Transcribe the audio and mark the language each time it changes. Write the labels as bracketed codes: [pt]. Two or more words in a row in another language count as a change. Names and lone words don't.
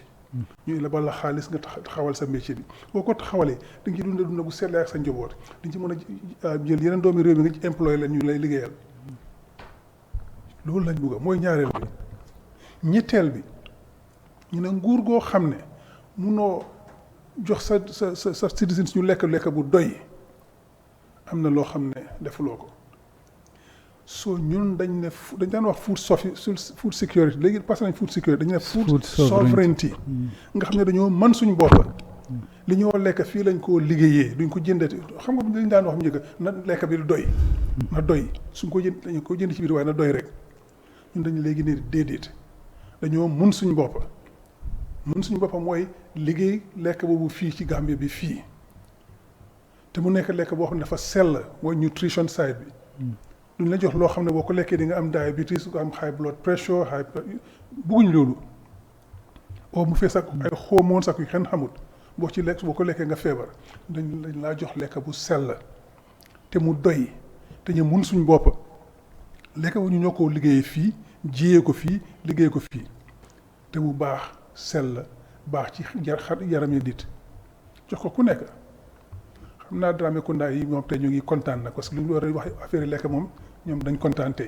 [wo] ñu lebal la xaalis nga taxawal sa métier bi boo ko taxawalee di nga ci dund bu seetlee ak sa njaboot di nga ci mën a jël yeneen doomi réew mi nga ci employé leen ñu lay liggéeyal loolu lañ bëgg mooy ñaareel bi ñetteel bi ñu ne nguur goo xam ne munoo jox sa citizens ñu lekk bu doy am na loo xam ne defuloo ko soo ñun dañ daan wax [en] food security [wo] léegi passé nañ [en] food security [wo] dañu ne [en] food sovereignty [wo] nga xam ne dañoo mën suñ bopp li ñoo lekk fii lañ koo liggéeyee duñ ko jëndati xam nga dañ daan wax mu njëkk na lekk bi doy na doy suñ ko jënd dañu ko jënd ci biir waaye na doy rek ñun dañu léegi ne déedéet dañoo mën suñ bopp mooy liggéey lekk boobu fii ci Gambie bi fii te mu nekk lekk boo xam ne dafa sell mooy [en] nutrition side [wo] bi duñ la jox loo xam ne boo ko lekkee di nga am diabetes nga am [en] high blood pressure [wo] bugguñ loolu oo mu fees ak ay hormones ak yu kenn xamut boo ko lekkee nga feebar dañ laa jox lekk bu sell te mu doy te ñu mun suñ bopp lekk bu ñu ñoo ko liggéeyee fii jiyee ko fii liggéey ko fii te mu baax sell baax ci yaram yi nit jox ko ku nekk xam naa Dramé Kunda yi moom tey ñu ngi kontaan na parce que lu ñu war a wax affaire yi lekk moom ñoom dañ kontaan tey.